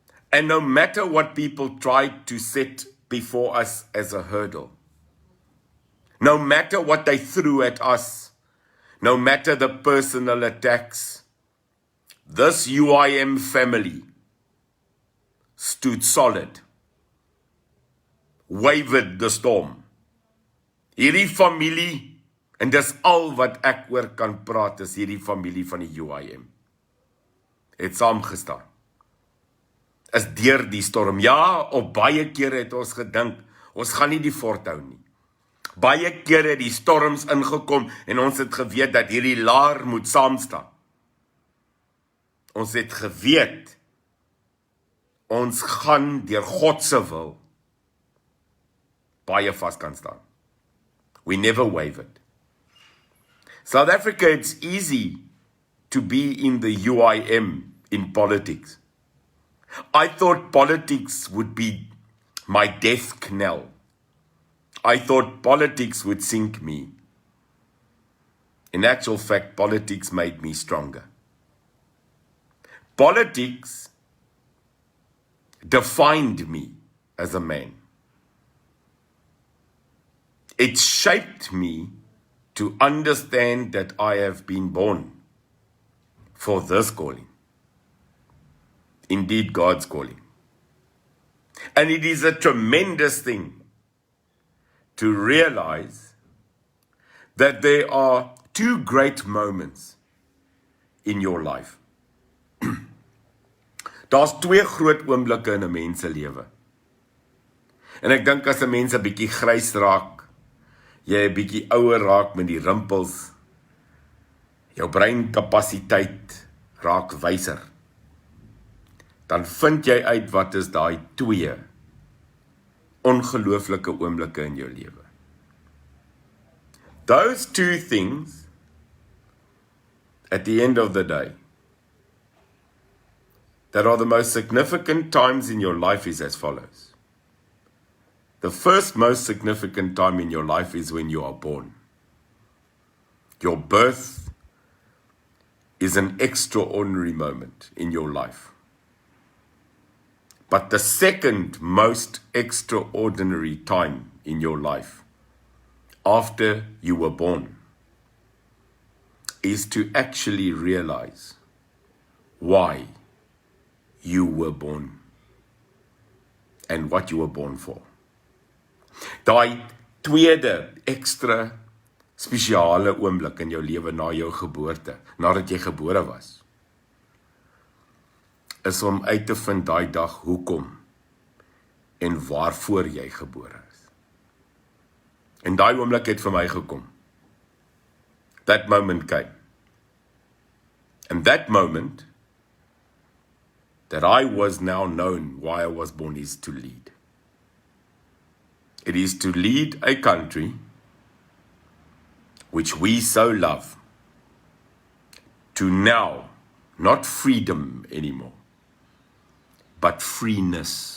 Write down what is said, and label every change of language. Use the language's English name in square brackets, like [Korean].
[English] And no matter what people tried to set before us as a hurdle, no matter what they threw at us, no matter the personal attacks, this UIM family stood solid, wavered the storm. [Afrikaans] Hierdie familie, en dis al wat ek oor kan praat, is hierdie familie van die UIM, het saamgestaan. Is deur die storm. Ja, op baie kere het ons gedink, ons gaan nie die fort hou nie. Baie kere het die storms ingekom, en ons het geweet dat hierdie laar moet saamstaan. Ons het geweet, ons gaan deur God se wil baie vas kan staan. [English] We never wavered. South Africa, it's easy to be in the UIM in politics. I thought politics would be my death knell. I thought politics would sink me. In actual fact, politics made me stronger. Politics defined me as a man. It shaped me to understand that I have been born for this calling. Indeed, God's calling. And it is a tremendous thing to realize that there are two great moments in your life. [Afrikaans] Daar's twee groot oomblikke in 'n mens se lewe. En ek dink as 'n mens 'n bietjie grys raak, jy 'n bietjie ouer raak met die rimpels, jou breinkapasiteit raak wyser, dan vind jy uit wat is daai twee ongelooflike oomblikke in jou lewe. [English] Those two things, at the end of the day, that are the most significant times in your life is as follows. The first most significant time in your life is when you are born. Your birth is an extraordinary moment in your life. But the second most extraordinary time in your life after you were born is to actually realize why you were born and what you were born for. [Afrikaans] Daai tweede ekstra spesiale oomblik in jou lewe na jou geboorte, nadat jy gebore was, is om uit te vind daai dag hoekom en waarvoor jy gebore is. En daai oomblik het vir my gekom. [English] That moment came. And that moment that I was now known why I was born is to lead. It is to lead a country which we so love to now, not freedom anymore, but freeness.